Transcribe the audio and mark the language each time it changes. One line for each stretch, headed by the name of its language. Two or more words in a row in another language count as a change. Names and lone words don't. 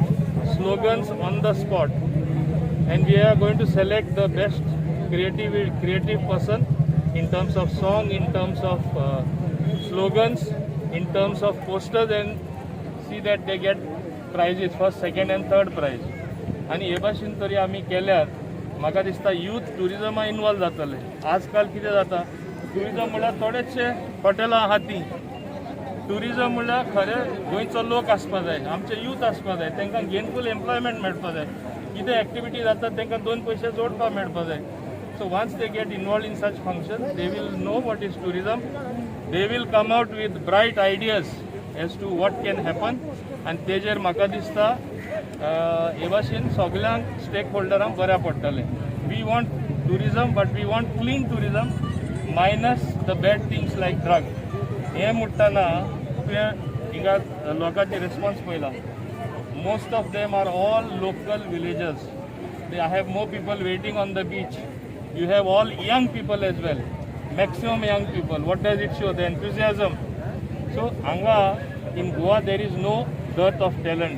English: Slogans on the spot. And we are going to select the best creative person in terms of song, in terms of slogans, in terms of posters, and see that they get prizes, first, second and third prize.
Konkani: आणि हे भाशेन तरी आमी केल्यार म्हाका दिसता यूथ टुरिजमा इन्वॉल्व जातले. आजकाल कितें जाता, टुरिजम म्हळ्यार थोडेशे हॉटेलां आहा ती. टुरिजम म्हळ्यार खरें गोंयचो लोक आसपा जाय, आमचे यूथ आसपा जाय, तांकां
English: gainful employment
Konkani: मेळपा जाय. कितें एक्टिविटी जाता तांकां दोन पयशे जोडपा मेळपा जाय.
English: So once they get involved in such functions, they will know what is tourism. They will come out with bright ideas as to what can happen.
Konkani: And तेजेर म्हाका दिसता हे भाशेन सगळ्यांक स्टेकहोल्डरांक बऱ्या पडटलें.
English: We want tourism, but we want clean tourism, minus the bad things like drug.
Konkani: हे म्हणटाना तुवें हिंगा लोकांचे रिस्पॉन्स पळयला.
English: Most of them are all local villagers. I have more people waiting on the beach. You have all young people as well, maximum young people. What does it show? The enthusiasm. So anga in Goa there is no dearth of talent.